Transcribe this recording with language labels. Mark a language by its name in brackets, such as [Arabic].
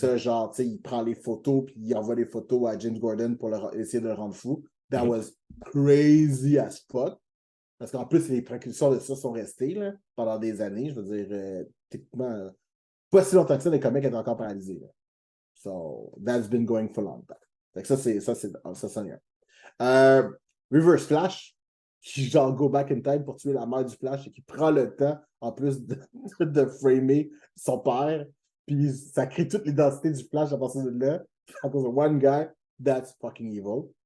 [French] Ça, genre, tu sais, il prend les photos, puis il envoie les photos à James Gordon pour essayer de le rendre fou. [English] That was crazy as fuck. [French] Parce qu'en plus, les précurseurs de ça sont restés là, pendant des années. Je veux dire, techniquement, pas si longtemps que ça, les comics étaient encore paralysés. Là. [English] So, that's been going for long time. [French] Fait que ça, c'en est un. Reverse Flash, qui genre [English] go back in time [French] pour tuer la mère du Flash et qui prend le temps, en plus de framer son père. Puis ça crée toute l'identité du Flash à partir de là. À cause de [English] one guy, that's fucking evil.